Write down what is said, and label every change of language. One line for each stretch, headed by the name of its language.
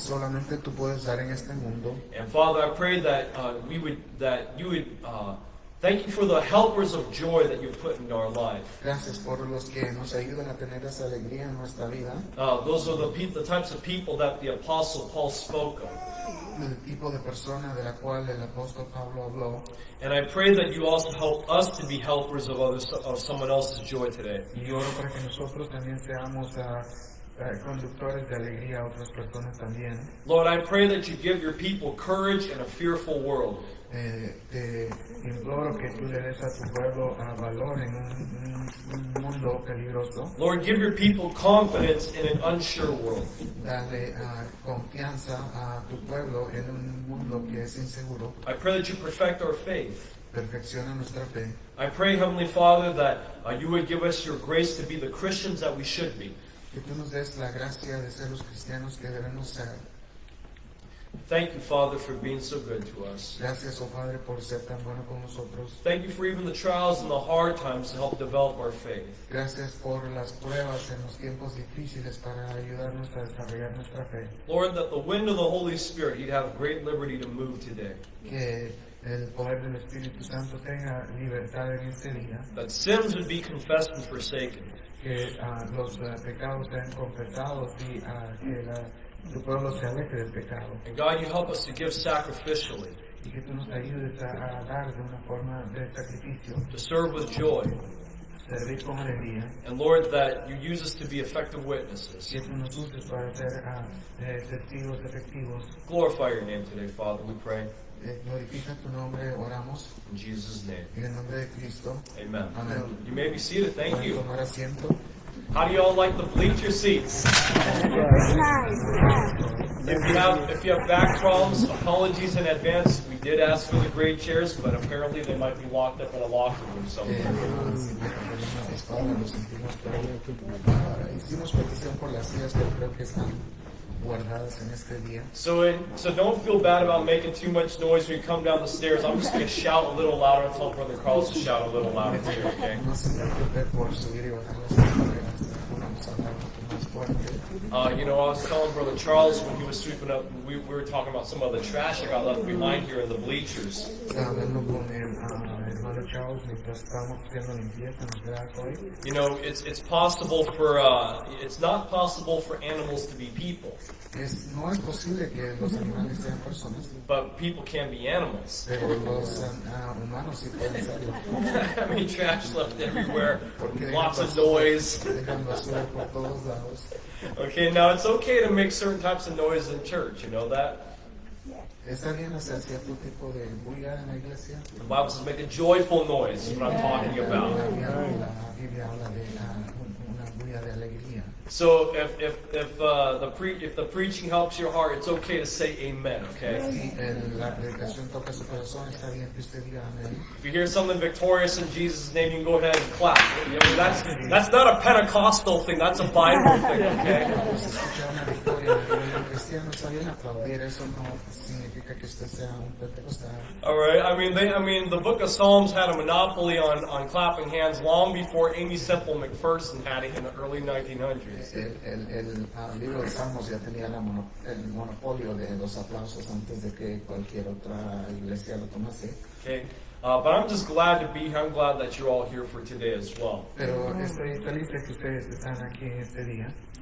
Spanish: solamente tú puedes dar en este mundo.
English: And Father, I pray that you would thank you for the helpers of joy that you've put in our life.
Spanish: Gracias por los que nos ayudan a tener esa alegría en nuestra vida.
English: Those are the types of people that the Apostle Paul spoke of.
Spanish: El tipo de persona de la cual el apóstol Pablo habló.
English: And I pray that you also help us to be helpers of someone else's joy today.
Spanish: Y oro para que nosotros también seamos conductores de alegría a otras personas también.
English: Lord, I pray that you give your people courage in a fearful world.
Spanish: Te imploro que tú le des a tu pueblo valor en un mundo peligroso.
English: Lord, give your people confidence in an unsure world.
Spanish: Dale confianza a tu pueblo en un mundo que es inseguro.
English: I pray that you perfect our faith.
Spanish: Perfecciona nuestra fe.
English: I pray, Heavenly Father, that you would give us your grace to be the Christians that we should be.
Spanish: Que tú nos des la gracia de ser los cristianos que debemos ser.
English: Thank you, Father, for being so good to us.
Spanish: Gracias, oh Padre, por ser tan bueno con nosotros.
English: Thank you for even the trials and the hard times to help develop our faith.
Spanish: Gracias por las pruebas en los tiempos difíciles para ayudarnos a desarrollar nuestra fe.
English: Lord, that the wind of the Holy Spirit, you'd have great liberty to move today.
Spanish: Que el poder del Espíritu Santo tenga libertad en este día.
English: That sins would be confessed and forsaken.
Spanish: Que los pecados sean confesados y que tu pueblo se aleje del pecado.
English: And God, you help us to give sacrificially,
Spanish: Y que tú nos ayudes a dar de una forma de sacrificio.
English: to serve with joy.
Spanish: Servir con alegría.
English: And Lord, that you use us to be effective witnesses.
Spanish: Que tú nos uses para ser testigos efectivos.
English: Glorify your name today, Father, we pray.
Spanish: Glorifica tu nombre, oramos.
English: In Jesus' name.
Spanish: En el nombre de Cristo.
English: Amen.
Spanish: Amén.
English: You may be seated. Thank
Spanish: Pueden
English: you.
Spanish: tomar asiento.
English: How do you all like the bleacher seats? If you have back problems, apologies in advance. We did ask for the great chairs, but apparently they might be locked up in a locker room somewhere.
Spanish: Hicimos petición por las sillas, pero creo que están guardadas en este día.
English: So don't feel bad about making too much noise when you come down the stairs. I'm just going to shout a little louder and tell Brother Carlos to shout a little louder too, okay?
Spanish: No se preocupe por subir y bajar las escaleras. Vamos a hablar un poco más fuerte.
English: I was telling Brother Charles when he was sweeping up, we were talking about some of the trash that got left behind here in the bleachers.
Spanish: Estaba hablando con el hermano Charles mientras estábamos haciendo limpieza en el grass hoy.
English: It's possible for it's not possible for animals to be people,
Spanish: No es posible que los animales sean personas,
English: but people can be animals.
Spanish: pero los humanos sí pueden serlo.
English: I mean, trash left everywhere,
Spanish: Porque
English: lots of noise.
Spanish: dejan basura por todos lados.
English: Okay, now it's okay to make certain types of noise in church. You know that?
Spanish: ¿Está bien hacer cierto tipo de bulla en la iglesia?
English: The Bible says make a joyful noise. Is what I'm talking about.
Spanish: La Biblia habla de una día de alegría.
English: So if the preaching helps your heart, it's okay to say amen, okay?
Spanish: Si la predicación toca su corazón, está bien que usted diga amén.
English: If you hear something victorious in Jesus' name, you can go ahead and clap. I mean, that's not a Pentecostal thing, that's a Bible thing, okay?
Spanish: Si escucha una victoria de un cristiano, está bien aplaudir. Eso no significa que usted sea un pentecostal.
English: All right. I mean, the Book of Psalms had a monopoly on clapping hands long before Amy Semple McPherson had it in the early 1900s.
Spanish: El libro de Salmos ya tenía el monopolio de los aplausos antes de que cualquier otra iglesia lo tomase.
English: Okay. But I'm just glad to be here. I'm glad that you're all here for today as well.
Spanish: Pero estoy feliz de que ustedes están aquí este día.